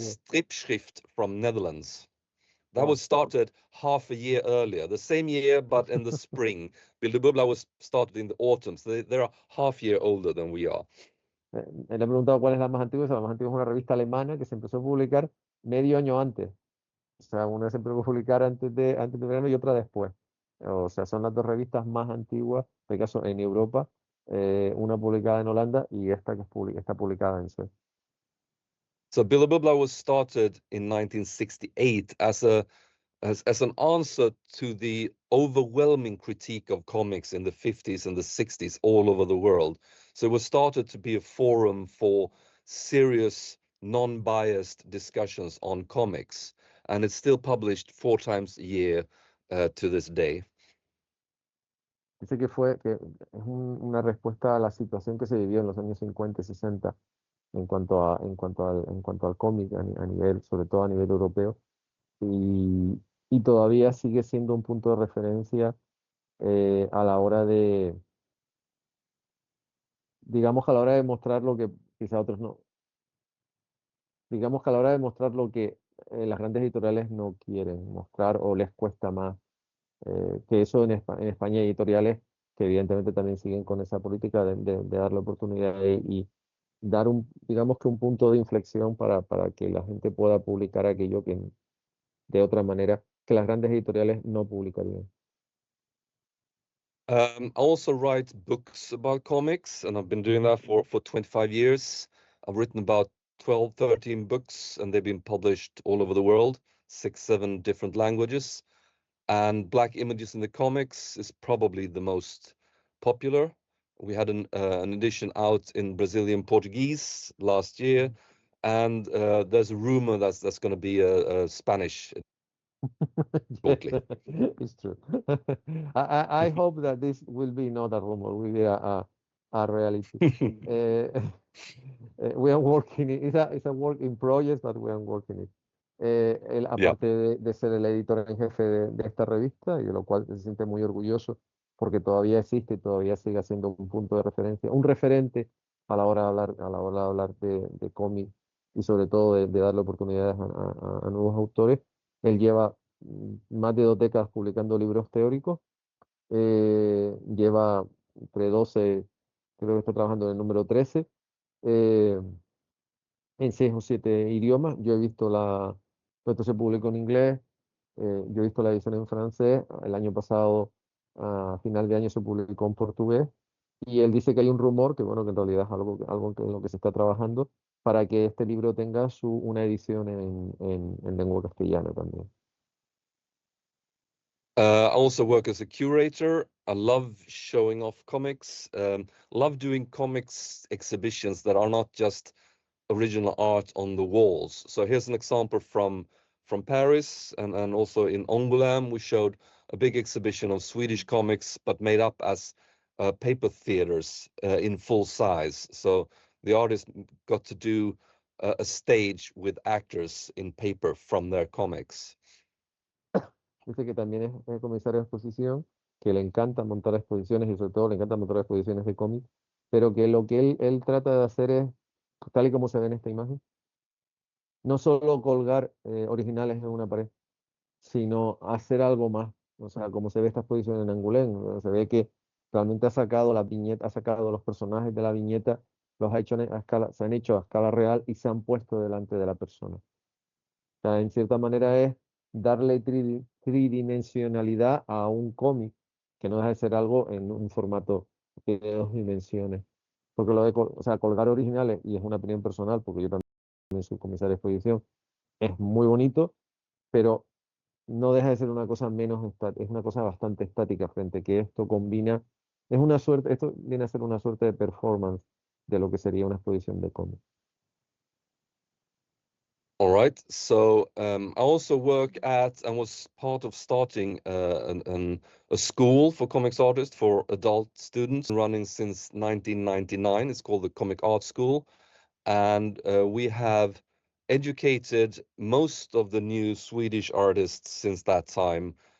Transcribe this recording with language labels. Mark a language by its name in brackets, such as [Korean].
[English] Stripschrift from Netherlands. That Wow. was started half a year earlier, the same year, but in the spring. Bilder Bubbla was started in the autumn, so they're a half year older than we are. [Spanish] Le he preguntado cuál es la más antigua, la más antigua es una revista alemana que se empezó a publicar medio año antes. O sea, una se empezó a publicar antes de verano y otra después. O sea, son las dos revistas más antiguas, en este caso en Europa, una publicada en Holanda y esta que está publicada en Suecia. [English] So Bilder Bubbla was started in 1968 as an answer to the overwhelming critique of comics in the 50s and the 60s all over the world. So it was started to be a forum for serious, non-biased discussions on comics, and it's still published 4 times a year to this day. [Spanish] Dice que es una respuesta a la situación que se vivió en los años 50 y 60 en cuanto al cómic a nivel, sobre todo a nivel europeo, y todavía sigue siendo un punto de referencia a la hora de, digamos que a la hora de mostrar lo que quizá otros no, digamos que a la hora de mostrar lo que las grandes editoriales no quieren mostrar o les cuesta más, que eso en España hay editoriales que evidentemente también siguen con esa política de darle oportunidad y dar digamos que un punto de inflexión para que la gente pueda publicar aquello que de otra manera que las grandes editoriales no publicarían. [English] I also write books about comics, and I've been doing that for 25 years. I've written about 12, 13 books, and they've been published all over the world, 6, 7 different languages. And Black Images in the Comics is probably the most popular. We had an edition out in Brazilian Portuguese last year, and there's a rumor that's going to be a Spanish shortly. It's true. I hope that this will be not a rumor, will be a reality. We are working it's a work in progress, but we are working it. [Spanish] Él, [English] Yeah. [Spanish] aparte de ser el editor en jefe de esta revista, y de lo cual se siente muy orgulloso, porque todavía existe y todavía sigue siendo un punto de referencia, un referente a la hora de hablar, a la hora de hablar de cómic y sobre todo de darle oportunidades a nuevos autores. Él lleva más de 2 décadas publicando libros teóricos, lleva entre 12, creo que está trabajando en el número 13, eh, en 6 o 7 idiomas. Yo he visto esto se publicó en inglés, yo he visto la edición en francés, el año pasado, a final de año se publicó en portugués, y él dice que hay un rumor, que bueno, que en realidad es algo en lo que se está trabajando, para que este libro tenga una edición en lengua castellana también. [English] I also work as a curator. I love showing off comics, love doing comics exhibitions that are not just original art on the walls. So here's an example from Paris, and also in Angoulême we showed a big exhibition of Swedish comics, but made up as paper theaters in full size. So the artist got to do a stage with actors in paper from their comics. [Spanish] Dice que también es comisario de exposición que le encanta montar exposiciones y sobre todo le encanta montar exposiciones de cómic, pero que lo que él trata de hacer es, tal y como se ve en esta imagen, no solo colgar originales en una pared, sino hacer algo más. O sea, como se ve esta exposición en Angoulême, se ve que realmente ha sacado la viñeta, ha sacado los personajes de la viñeta, los ha hecho a escala, se han hecho a escala real y se han puesto delante de la persona. O sea, en cierta manera es darle tridimensionalidad a un cómic, que no deja de ser algo en un formato de 2 dimensiones. Porque lo de o sea, colgar originales, y es una opinión personal, porque yo también soy comisario de exposición, es muy bonito, pero no deja de ser una cosa menos estática, es una cosa bastante estática frente que esto combina, es una suerte, esto viene a ser una suerte de performance de lo que sería una exposición de cómic. [English] All right. So I also work at and was part of starting a school for comics artists for adult students running since 1999. It's called the Comic Art School. And we have educated most of the new Swedish artists since that time.